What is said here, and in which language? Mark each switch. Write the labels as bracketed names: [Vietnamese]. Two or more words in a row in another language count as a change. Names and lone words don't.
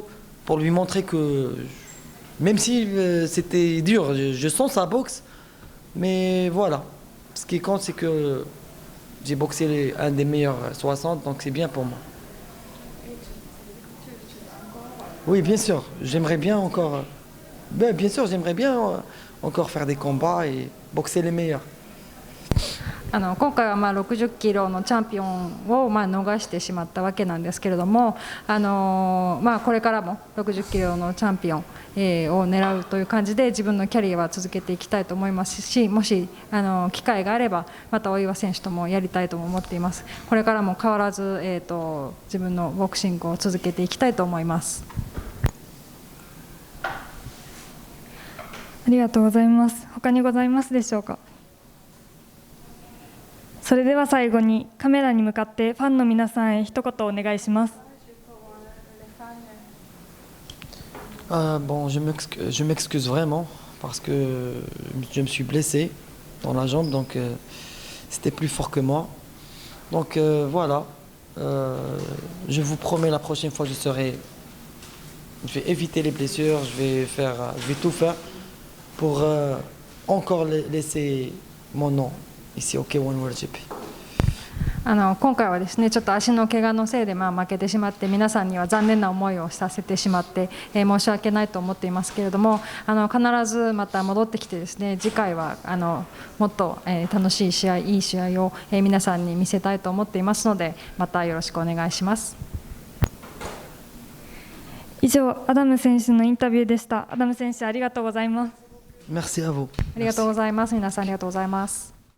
[French] Pour lui montrer que, même si c'était dur, je sens sa boxe, mais voilà. Ce qui compte, c'est que j'ai boxé un des meilleurs 60, donc c'est bien pour moi. Oui, bien sûr, j'aimerais bien encore, bien sûr, j'aimerais bien encore faire des combats et boxer les meilleurs. [Japanese] 今回は60キロのチャンピオンを逃してしまったわけなんですけれども、これからも60キロのチャンピオンを狙うという感じで自分のキャリアは続けていきたいと思いますし、もし機会があればまた大岩選手ともやりたいとも思っています。これからも変わらず、自分のボクシングを続けていきたいと思います。ありがとうございます。他にございますでしょうか。それでは最後にカメラに向かってファンの皆さんへ一言お願いします。 [French] Bon, je m'excuse vraiment parce que je me suis blessé dans la jambe, donc c'était plus fort que moi. Donc voilà, je vous promets la prochaine fois je vais éviter les blessures, je vais tout faire pour encore laisser mon nom ici au K1 World GP。 [Japanese] 今回はですね、ちょっと足の怪我のせいで負けてしまって、皆さんには残念な思いをさせてしまって、申し訳ないと思っていますけれども、必ずまた戻ってきてですね、次回はもっと楽しい試合、いい試合を皆さんに見せたいと思っていますので、またよろしくお願いします。以上、アダム選手のインタビューでした。アダム選手、ありがとうございます。 [French] Merci à vous。 [Japanese] ありがとうございます。皆さんありがとうございます。